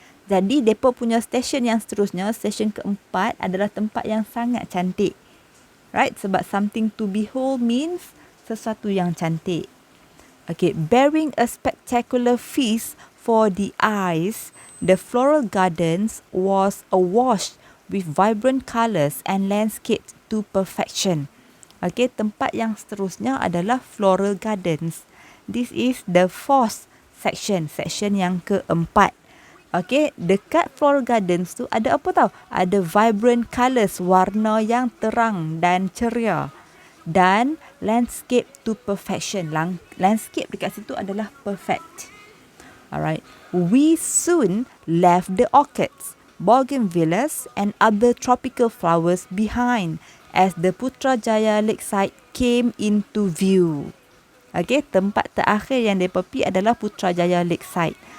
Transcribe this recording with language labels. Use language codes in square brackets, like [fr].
[ms] Jadi, mereka punya stesen yang seterusnya, stesen keempat adalah tempat yang sangat cantik. [en] Right, sebab something to behold means [ms] sesuatu yang cantik. [en] Okay, bearing a spectacular feast for the eyes, the floral gardens was awash with vibrant colours and landscaped to perfection. [ms] Okay, tempat yang seterusnya adalah floral gardens. [en] This is the fourth section, [ms] section yang keempat. Okay, dekat floral gardens tu ada apa tau? Ada [en] vibrant colours, [ms] warna yang terang dan ceria. [en] Dan landscape to perfection. [ms] Landscape dekat situ adalah perfect. [en] Alright, we soon left the orchids, bougainvilleas and other tropical flowers behind as the Putrajaya Lakeside came into view. [ms] Okay, tempat terakhir yang mereka pergi adalah Putrajaya Lakeside.